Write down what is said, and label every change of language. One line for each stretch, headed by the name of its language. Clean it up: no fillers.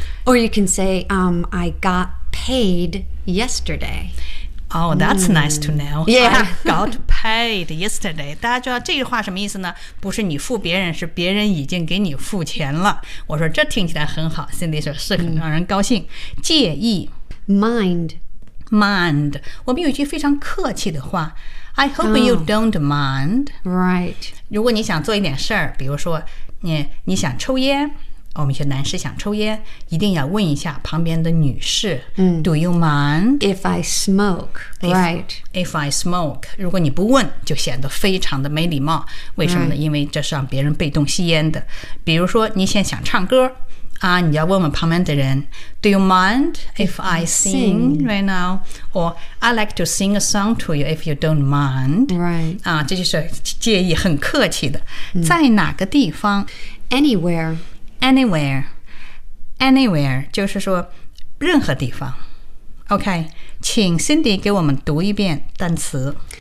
English: Or you can say,、I got paid yesterday. Oh, that's、nice to know. Yeah. I got paid yesterday.
Chinese: 大家知道这句话什么意思呢？不是你付别人，是别人已经给你付钱了。我说这听起来很好， Cindy 说是很让人高兴。介意。
English: Mind.
Chinese: 我们有一句非常客气的话，
English: I hope you don't mind. Right.
Chinese: 如果你想做一点事儿，比如说你想抽烟，我们一些男士想抽烟，一定要问一下旁边的女士、
English: Do you mind? If I smoke, right. If I smoke.
Chinese: 如果你不问，就显得非常的没礼貌。为什么呢、因为这是让别人被动吸烟的。比如说你现在想唱歌啊，你要问问旁边的人
English: Do you mind if I sing right now? Or I'd like to sing a song to you if you don't mind. Right.
Chinese: 啊，这就是介意，很客气的。在哪个地方
English: Anywhere
Chinese: 就是说任何地方。OK, 请 Cindy 给我们读一遍单词。